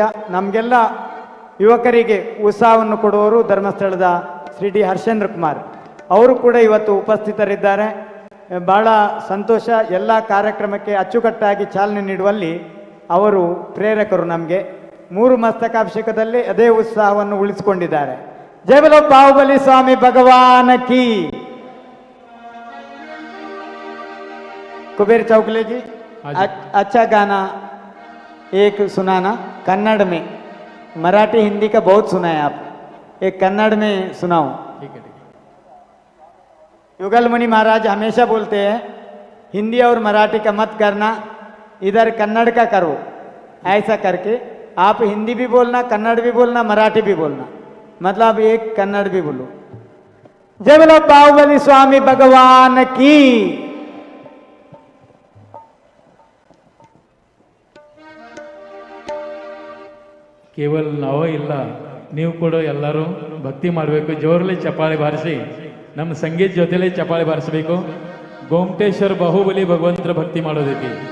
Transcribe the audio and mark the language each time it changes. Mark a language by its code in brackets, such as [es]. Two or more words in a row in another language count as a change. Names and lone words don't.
[kn] ನಮಗೆಲ್ಲ ಯುವಕರಿಗೆ ಉತ್ಸಾಹವನ್ನು ಕೊಡುವವರು ಧರ್ಮಸ್ಥಳದ ಶ್ರೀ ಡಿ ಹರ್ಷೇಂದ್ರ ಕುಮಾರ್ ಅವರು ಕೂಡ ಇವತ್ತು ಉಪಸ್ಥಿತರಿದ್ದಾರೆ. ಭಾಳ ಸಂತೋಷ. ಎಲ್ಲ ಕಾರ್ಯಕ್ರಮಕ್ಕೆ ಅಚ್ಚುಕಟ್ಟಾಗಿ ಚಾಲನೆ ನೀಡುವಲ್ಲಿ ಅವರು ಪ್ರೇರಕರು. ನಮಗೆ 3 ಮಸ್ತಕಾಭಿಷೇಕದಲ್ಲಿ ಅದೇ ಉತ್ಸಾಹವನ್ನು ಉಳಿಸಿಕೊಂಡಿದ್ದಾರೆ. [hi] जय बोलो बाहुबली स्वामी भगवान की. कुबेर चौकले जी अच्छा गाना एक सुनाना कन्नड़ में, मराठी हिंदी का बहुत सुना है आप, एक कन्नड़ में सुनाओ। ठीक है। युगल मुनि महाराज हमेशा बोलते हैं हिंदी और मराठी का मत करना, इधर कन्नड़ का करो। ऐसा करके आप हिंदी भी बोलना, कन्नड़ भी बोलना, मराठी भी बोलना, मतलब एक कन्नड़ भी बोलो। जय बोलो बाहुबली स्वामी भगवान की। [kn] ಕೇವಲ ನಾವೇ ಇಲ್ಲ, ನೀವು ಕೂಡ ಎಲ್ಲರೂ ಭಕ್ತಿ ಮಾಡಬೇಕು. ಜೋರಲ್ಲಿ ಚಪ್ಪಾಳೆ ಬಾರಿಸಿ ನಮ್ಮ ಸಂಗೀತ ಜೊತೆಲೇ ಚಪ್ಪಾಳೆ ಬಾರಿಸಬೇಕು. ಗೋಮಟೇಶ್ವರ ಬಾಹುಬಲಿ ಭಗವಂತರ ಭಕ್ತಿ ಮಾಡೋದೈತಿ.